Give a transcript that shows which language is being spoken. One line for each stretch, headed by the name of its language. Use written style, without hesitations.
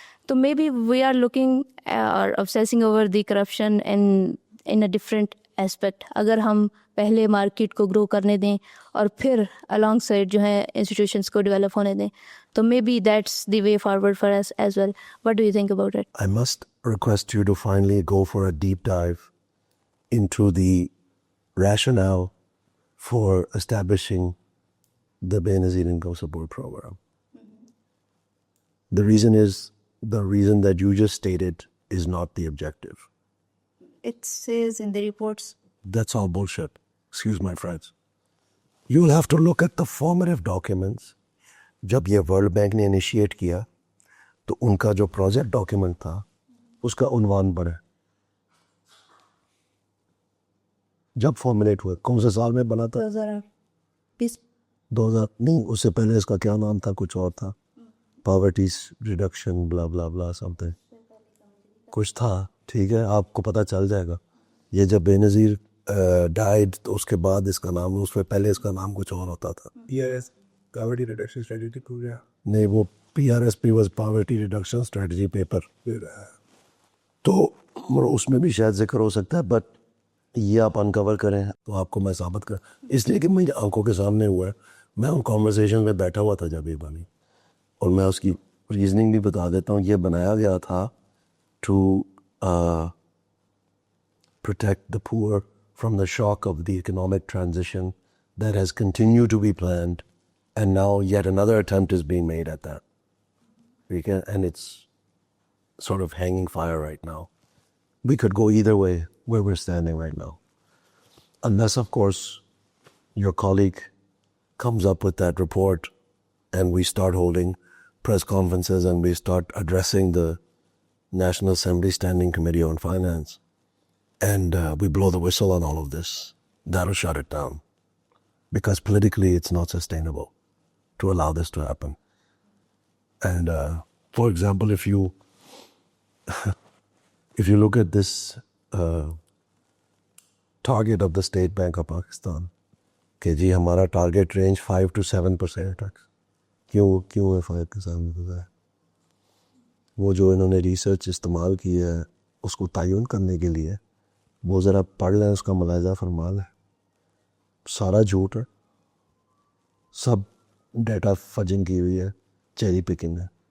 English: تو maybe we are looking اور obsessing over the corruption in a different aspect.
Urdu: اگر ہم پہلے مارکیٹ کو گرو کرنے دیں اور پھر along side جو ہے انسٹیٹیوشنس کو ڈیولپ ہونے دیں, تو
English: Maybe that's the way forward for us as well. What do you think about it? I must request you to finally go for a deep dive into the rationale for establishing the Benazir Income Support Program. The reason that you just stated is not the objective. It says in the reports. That's all bullshit. Excuse my French. You'll have to look at the formative documents.
Urdu: جب یہ world bank نے initiate کیا تو ان کا جو project document تھا اس کا عنوان پڑھے. جب فارمولیٹ ہوئے کون سے سال میں بنا تھا؟ 2000 نہیں, اس سے پہلے اس کا کیا نام تھا, کچھ اور تھا, پاورٹی ریڈکشن بلا بلا بلا سم تھنگ کچھ تھا. ٹھیک ہے, آپ کو پتہ چل جائے گا. یہ جب بے نظیر ڈائڈ تو اس کے بعد اس کا نام, اس سے پہلے اس کا نام کچھ اور ہوتا تھا. پاورٹی ریڈکشن اسٹریٹجی پورا نہیں, وہ PRSP was poverty reduction strategy paper. تو اس میں بھی شاید ذکر ہو سکتا ہے, بٹ یہ آپ انکور کریں تو آپ کو میں ثابت کر, اس لیے کہ میری آنکھوں کے سامنے ہوا ہے. میں ان کانورسیشن میں بیٹھا ہوا تھا جب یہ بنی, اور میں اس کی ریزننگ بھی بتا دیتا ہوں. یہ بنایا گیا تھا
English: To protect the poor from the shock of the economic transition that has continued to be planned, and now yet another attempt is being made at that. And it's sort of hanging fire right now. We could go either way where we're standing right now. Unless, of course, your colleague comes up with that report and we start holding press conferences and we start addressing the National Assembly Standing Committee on Finance, and we blow the whistle on all of this. That'll shut it down. Because politically it's not sustainable to allow this to happen. And for example, if you look at this target of the State Bank of Pakistan,
Urdu: کہ جی ہمارا target range 5 to 7% تک. کیوں ہے 5%؟ وہ جو انہوں نے research استعمال کی ہے اس کو تعین کرنے کے لیے, وہ ذرا پڑھ لیں, اس کا ملاحظہ فرما لیں. سارا جھوٹ ہے, سب ڈیٹا فجنگ کی ہوئی ہے, چیری پکنگ ہے.